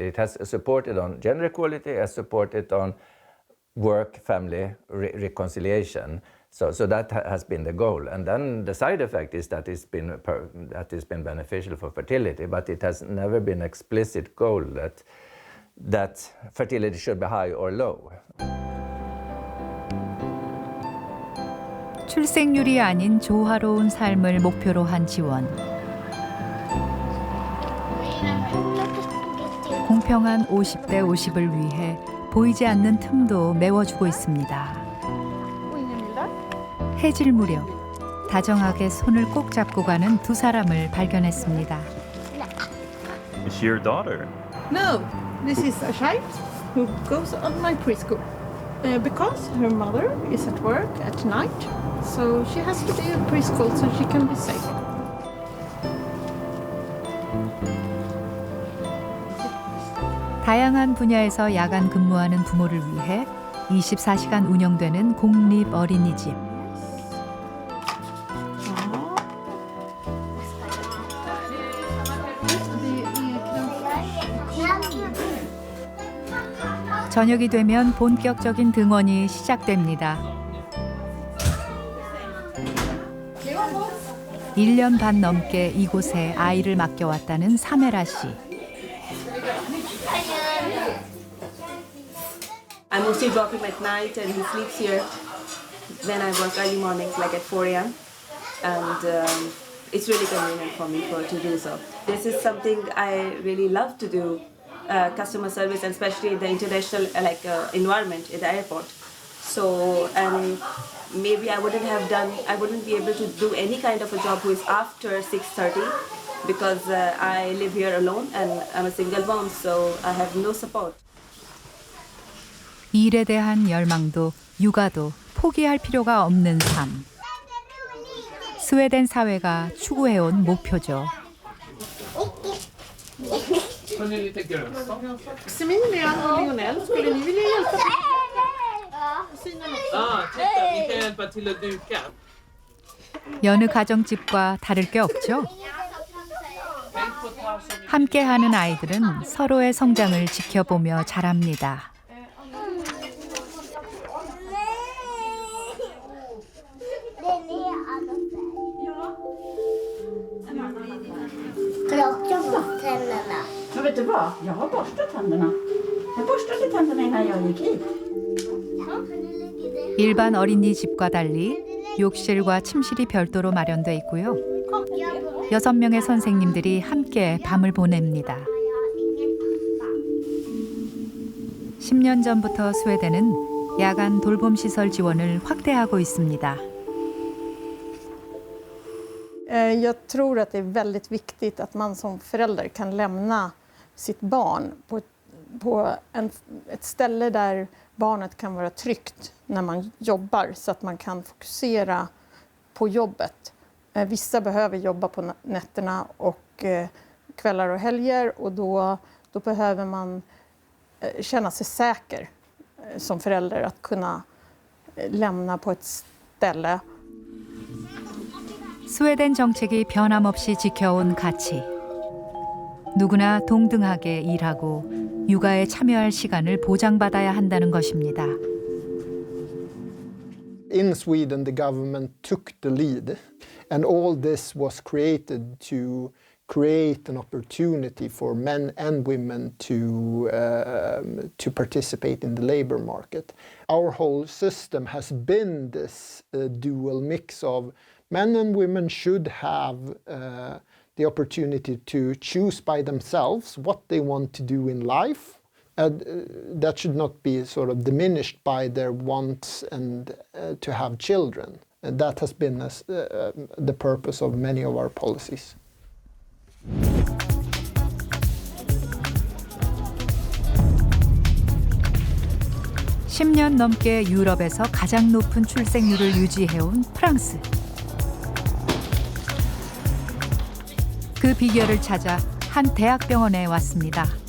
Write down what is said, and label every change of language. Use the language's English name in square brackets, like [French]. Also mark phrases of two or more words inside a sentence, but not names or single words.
[English] It has supported on gender equality, has supported on work-family reconciliation. So that has been the goal. And then the side effect is that it's been beneficial for fertility, but it has never been an explicit goal that fertility should be high or low. [Korean] 출생률이 아닌 조화로운 삶을 목표로 한 지원. 공평한 50대 50을 위해 보이지 않는 틈도 메워주고 있습니다. 해질 무렵 다정하게 손을 꼭 잡고 가는 두 사람을 발견했습니다. [English] Is she your daughter? No, this is a child who goes on my preschool. Because her mother is at work at night, so she has to be at preschool so she can be safe. [Korean] 다양한 분야에서 야간 근무하는 부모를 위해 24시간 운영되는 공립 어린이집. 저녁이 되면 본격적인 등원이 시작됩니다. 1년 반 넘게 이곳에 아이를 맡겨왔다는 사메라 씨. [English] I mostly drop him at night and he sleeps here. Then I work early mornings like at 4 a.m. And it's really convenient for me to do so. This is something I really love to do. Customer service, and especially the international environment at the airport. So, and maybe I wouldn't be able to do any kind of a job who is after 6:30 because I live here alone and I'm a single mom, so I have no support. [Korean] 일에 대한 열망도 육아도 포기할 필요가 없는 삶. 스웨덴 사회가 추구해온 목표죠. [Swedish] Maximilian och Lionel, skulle ni vilja hjälpa till? Titta, vi kan hjälpa till att duka. [Korean] 여느 가정집과 다를 게 없죠. 함께하는 아이들은 서로의 성장을 지켜보며 자랍니다. [Swedish] Har du också borstat tänderna? Men vet du vad? Jag har borstat tänderna. Jag borstade tänderna innan jag gick hit. [Korean] 일반 어린이집과 달리 욕실과 침실이 별도로 마련돼 있고요. 6명의 선생님들이 함께 밤을 보냅니다. 10년 전부터 스웨덴은 야간 돌봄 시설 지원을 확대하고 있습니다. [Swedish] Jag tror att det är väldigt viktigt att man som förälder kan lämna sitt barn på ett ställe där barnet kan vara tryggt när man jobbar så att man kan fokusera på jobbet. Vissa behöver jobba på nätterna och kvällar och helger och då behöver man känna sig säker som förälder att kunna lämna på ett ställe. [Korean] 스웨덴 정책이 변함없이 지켜온 가치. 누구나 동등하게 일하고 육아에 참여할 시간을 보장받아야 한다는 것입니다. [English] In Sweden, the government took the lead, and all this was created to create an opportunity for men and women to participate in the labor market. Our whole system has been this dual mix of men and women should have the opportunity to choose by themselves what they want to do in life. That should not be sort of diminished by their wants and to have children. And that has been the purpose of many of our policies. [Korean] (10년) 넘게 유럽에서 가장 높은 출생률을 유지해온 프랑스. 그 비결을 찾아 한 대학병원에 왔습니다.